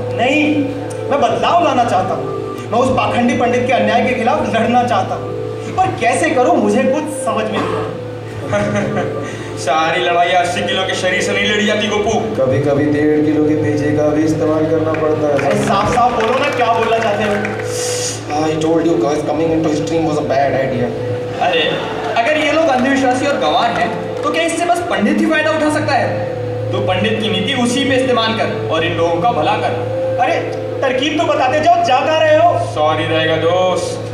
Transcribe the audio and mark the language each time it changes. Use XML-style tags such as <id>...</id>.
<hi>नहीं, मैं बदलाव लाना चाहता हूँ। मैं उस पाखंडी पंडित के अन्याय के खिलाफ लड़ना चाहता हूँ, पर कैसे करूँ मुझे कुछ समझ में नहीं आता। सारी लड़ाई 80 किलो के शरीर से नहीं लड़ी जाती गोपू। कभी कभी 1.5 किलो के पेजे का भी इस्तेमाल करना पड़ता है। अरे साफ साफ बोलो ना, क्या बोलना चाहते हो?</hi> <en>I told you guys coming into his stream was a bad idea.</en> <hi>अरे अगर ये लोग अंधविश्वासी और गंवार हैं तो क्या इससे बस पंडित ही फायदा उठा सकता है? तो पंडित की नीति उसी पे इस्तेमाल कर और इन लोगों का भला कर। अरे तरकीब तो बताते जाओ, जा कहाँ रहे हो? सॉरी रहेगा दोस्त।</hi>